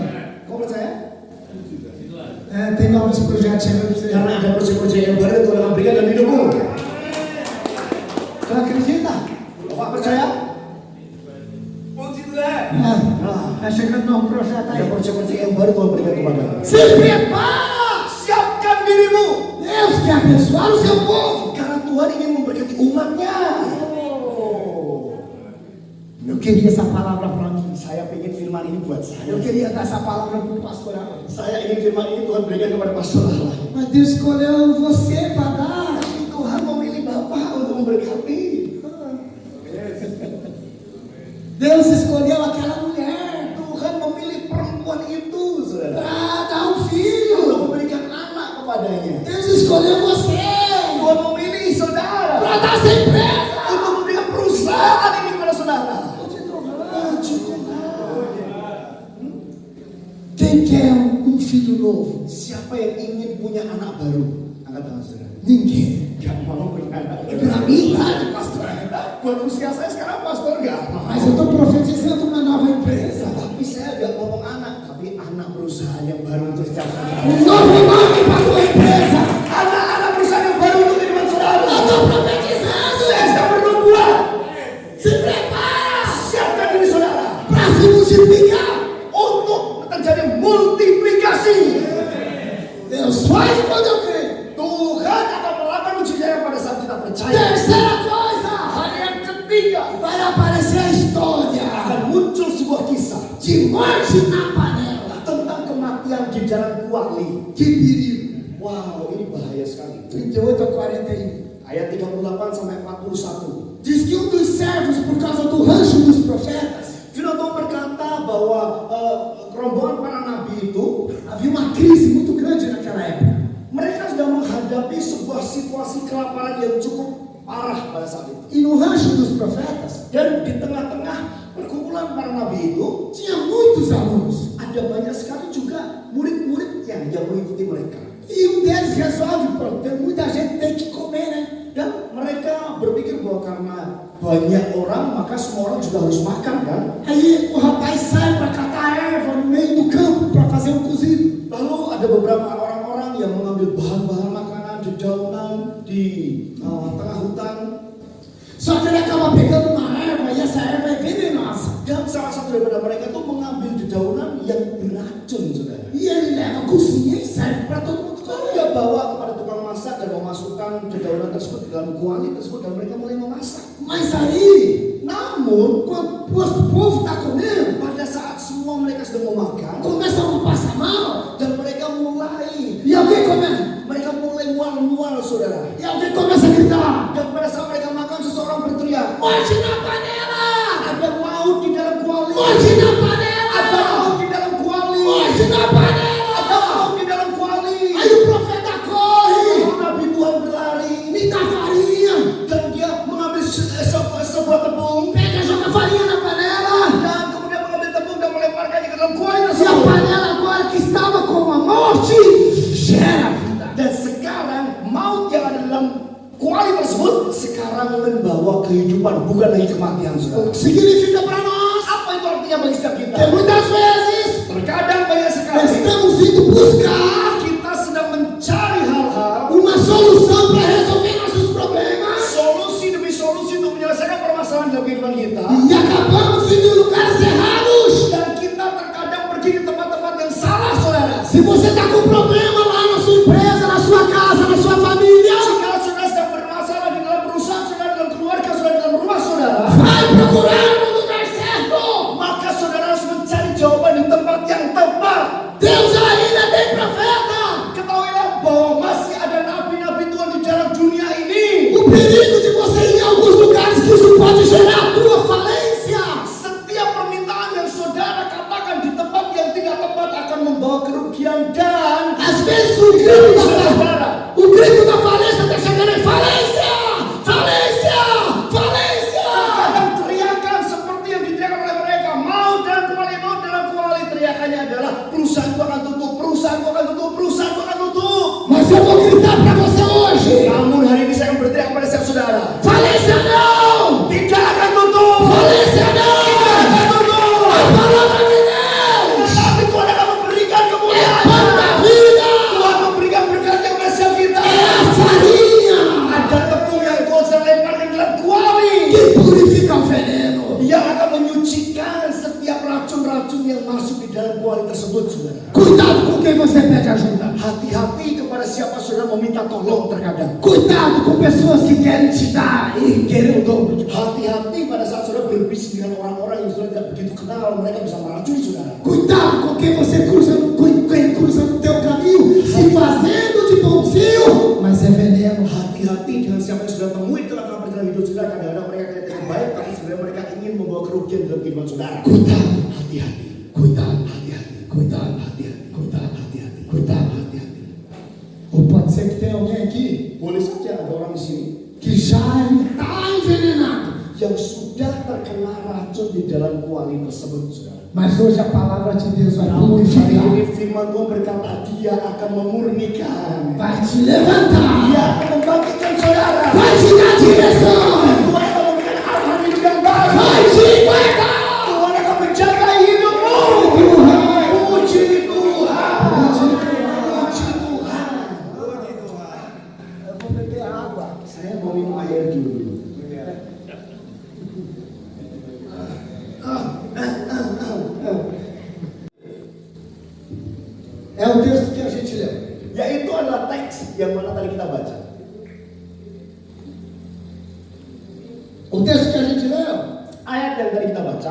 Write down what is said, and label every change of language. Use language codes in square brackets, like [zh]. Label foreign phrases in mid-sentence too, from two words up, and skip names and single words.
[id] Kau percaya? [pt] Tem novos projetos chegando para você. [id] Karena ada proyek-proyek yang baru Tuhan akan berikan dalam hidupmu. [pt] Você acredita? [id] Bapak percaya? [pt] Está chegando um novo projeto [id] Ada [pt] aí. [id] proyek-proyek yang baru Tuhan berikan kepadamu. [pt] Se prepara! [id] Siapkan dirimu. [pt] Deus quer abençoar o seu povo. [id] Karena Tuhan ingin memberkati umatnya. [pt] Eu queria essa palavra para mim. [id] Saya ingin firman ini buat saya. [pt] Eu queria dar essa palavra para o pastor Alan. [id] Saya ingin firman ini Tuhan berikan kepada pastor Allah. [pt] Mas Deus escolheu você para dar. [id] Tapi Tuhan memilih Bapak untuk memberkati. [pt] Deus escolheu aquela mulher [id] Tuhan memilih perempuan itu, saudara, [pt] para dar um [id] untuk [pt] filho. [id] memberikan anak kepadanya. [pt] Deus escolheu você [id] Tuhan memilih saudara [pt] para dar essa empresa. [id] untuk memberikan perusahaan ini kepada saudara. [pt] Quem quer um filho novo? [id] Siapa yang ingin punya anak baru? Angkat tangan saudara. [pt] Ninguém. [id] Gak mau punya anak. [pt] Para mim, tá? [id] Pastor, buat usia saya sekarang pastor gak mau. [pt] Mas eu estou profetizando uma nova empresa. [id] Tapi saya gak ngomong anak, tapi anak perusahaan yang baru untuk setiap saudara. [pt] Um novo nome para a tua empresa. [id] Anak-anak perusahaan yang baru untuk kehidupan saudara. [pt] Eu estou profetizando. [id] Saya sedang bernubuat. [pt] Se prepara [id] Siapkan diri saudara [pt] para se multiplicar. [id] untuk terjadi multiplikasi. [pt] faz quando eu creio. [id] Tuhan akan melakukan mujizatnya pada saat kita percaya. [pt] Terceira coisa, [id] Hal yang ketiga, [pt] vai aparecer a história [id] akan muncul sebuah kisah [pt] de morte na panela. [id] tentang kematian di dalam kuali. [pt] Que perigo. [id] Wow, ini bahaya sekali. [pt] 38 a 41. [id] Ayat 38 sampai 41. [pt] Diz que dos servos, por causa do rancho dos profetas, [id] Firman Tuhan berkata bahwa rombongan para nabi itu, [pt] havia uma crise muito grande naquela época. [id] mereka sedang menghadapi sebuah situasi kelaparan yang cukup parah pada saat itu. [pt] E no rancho dos profetas, [id] Dan di tengah-tengah perkumpulan para nabi itu, [pt] tinha muitos alunos. [id] ada banyak sekali juga murid-muridnya yang mengikuti mereka. [pt] E um deles resolve, pô, tem muita gente tem que comer, né? [id] Dan mereka berpikir bahwa karena banyak orang, maka semua orang juga harus makan kan. [pt] Aí o rapaz sai para catar erva no meio do campo para fazer um cozido. [id] Lalu ada beberapa orang-orang yang mengambil bahan-bahan makanan di daunan di tengah hutan. [pt] Só que ele acaba pegando uma erva e essa erva é venenosa. [id] Dan salah satu daripada mereka itu mengambil dedaunan yang beracun, saudara. [pt] E ele leva a cozinha e serve para todo mundo [id] Lalu [pt] comer. [id] dia bawa kepada tukang masak dan memasukkan dedaunan tersebut ke dalam kuali tersebut dan mereka mulai memasak. [pt] Mas aí, [id] Namun [pt] quando o povo está comendo, [id] pada saat semua mereka sedang memakan [pt] começa a passar mal. [id] dan mereka mulai [pt] E alguém come. [id] mual-mual, saudara. [pt] E alguém começa a gritar: [id] Dan pada saat mereka makan seseorang berteriak, [pt] morte na panela! [id] ada maut di dalam kuali. [pt] Morte na [id] Ada [pt] panela! [id] maut di dalam kuali. [pt] Morte na [id] Ada [pt] panela! [id] maut di dalam kuali. [pt] Aí o profeta corre, [id] Lalu Nabi Tuhan berlari [pt] me dá farinha, [id] dan dia mengambil sebuah tepung [pt] pega, joga farinha na panela. [id] dan kemudian mengambil tepung dan melemparkannya ke dalam kuali [pt] E a [id] tersebut. [pt] panela agora que estava com a morte, gera vida. [id] Dan sekarang maut yang ada dalam kuali tersebut sekarang membawa kehidupan, bukan lagi kematian, [pt] O [id] saudara. [pt] que significa para nós? [id] Apa itu artinya bagi setiap kita? [pt] Que muitas vezes [id] Terkadang banyak sekali [pt] estamos indo buscar [id] kita sedang mencari hal-hal, [pt] uma solução para resolver nossos problemas [id] solusi demi solusi untuk menyelesaikan permasalahan dalam kehidupan kita. [pt] e acabamos indo em lugares errados. [id] Dan kita terkadang pergi di tempat-tempat yang salah, saudara. [pt] Se você está com problema lá na sua empresa, na sua casa, na sua família, [id] Jika saudara sedang bermasalah di dalam perusahaan saudara, dalam keluarga saudara, dalam rumah saudara, [pt] vai procurar no lugar certo. [id] maka saudara harus mencari jawaban di tempat yang tepat. [pt] Deus ainda tem profeta. [id] Ketahuilah bahwa masih ada nabi-nabi Tuhan di dalam dunia ini. [pt] O perigo de você ir em alguns lugares que isso pode gerar a tua falência. [id] Setiap permintaan yang saudara katakan di tempat yang tidak tepat akan membawa kerugian dan [pt] Às vezes o grito da falência está chegando em falência, falência, falência. [id] kadang teriakan seperti yang diteriakan oleh mereka, maut dalam kuali, teriakannya adalah perusahaanku akan tutup, perusahaanku akan tutup, perusahaanku akan tutup. [pt] Mas eu vou gritar para você hoje: [id] Namun hari ini saya akan berteriak pada setiap saudara, [pt] falência não, [id] tidak akan tutup, [pt] falência não. [id] tidak akan tutup. [pt] A palavra de Deus [id] Tetapi Tuhan akan memberikan [pt] é [id] kemuliaan. [pt] pão da vida, [id] Tuhan memberikan berkat-Nya kepada setiap kita. [pt] é a farinha [id] Ada tepung yang Tuhan sedang lemparkan dalam kuali [pt] que purifica o veneno. [id] yang akan menyucikan setiap racun-racun yang masuk di dalam kuali tersebut, saudara. [pt] Cuidado com quem você pede ajuda. [id] Hati-hati kepada siapa saudara meminta tolong terkadang. [pt] Cuidado com pessoas que querem te dar e querem o dobro. [id] Hati-hati pada saat saudara berbisnis dengan orang-orang yang saudara tidak begitu kenal, mereka bisa meracuni saudara. [pt] Cuidado com quem você cruza, quem cruza no teu caminho, se fazendo de bonzinho, mas é veneno. [id] Hati-hati dengan siapa yang sudah temui dalam perjalanan hidup saudara. Kadang-kadang mereka kelihatan baik, tapi sebenarnya mereka ingin membawa kerugian dalam kehidupan saudara. [pt] Cuidado, [id] Hati-hati, [pt] cuidado, [id] hati-hati, [pt] cuidado, [id] hati-hati, [pt] cuidado, [id] hati-hati, [pt] cuidado. [id] hati-hati. [pt] Ou pode ser que tenha alguém aqui [id] Boleh saja ada orang di sini [pt] que já está envenenado. [id] yang sudah terkena racun di dalam kuali tersebut, saudara. [pt] Mas hoje a palavra de Deus vai [id] Namun hari [pt] purificar, [id] ini firman Tuhan berkata dia akan memurnikan, [pt] vai te levantar, [id] dia akan membangkitkan saudara. [pt] vai te dar direção, [id] Tuhan akan memberikan arahan hidup yang baru. [pt] vai te guardar. [id] Tuhan akan menjaga hidupmu. Puji Tuhan. Puji Tuhan. [pt] Eu vou beber água. [id] Saya mau minum air dulu. [pt] É o texto que a gente leu. [id] Yaitu adalah teks yang mana tadi kita baca. [pt] O texto que a gente leu [id] Ayat yang tadi kita baca